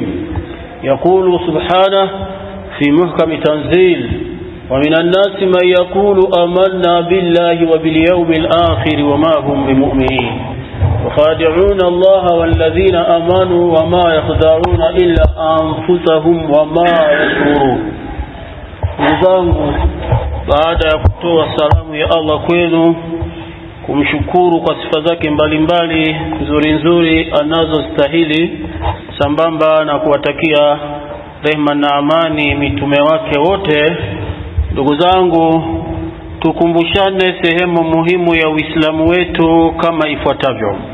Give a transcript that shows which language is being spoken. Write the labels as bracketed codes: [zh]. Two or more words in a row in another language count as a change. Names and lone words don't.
[ar] يقول سبحانه في محكم تنزيل: ومن الناس من يقول آمنا بالله وباليوم الآخر وما هم بمؤمنين يخادعون الله والذين آمنوا وما يخدعون إلا أنفسهم وما يشعرون. [sw] Ndugu, baada ya kutoa salamu ya Allah kwenu, kumshukuru kwa sifa zake mbalimbali nzuri anazostahili, sambamba na kuwatakia rehema na amani mitume wake wote, ndugu zangu, tukumbushane sehemu muhimu ya Uislamu wetu kama ifuatavyo.